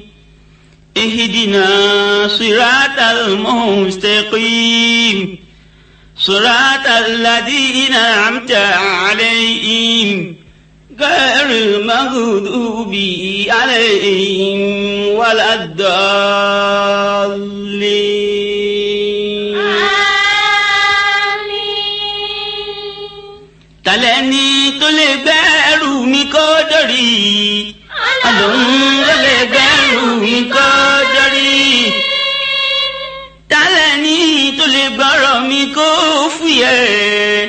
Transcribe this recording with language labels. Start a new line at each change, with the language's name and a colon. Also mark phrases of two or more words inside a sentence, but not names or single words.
Arabic: اهدنا صراط المستقيم صراط الذين أنعمت عليهم غير المغضوب عليهم ولا الضالين.
Yoruba: Tàlẹ́ni tó lè gbẹ́rù mi kó dórí. Ọlọ́run ló lè gbẹ́rù mi kó dórí. Tàlẹ́ni tó lè gbọ́rọ̀ mi kó fúyẹ́.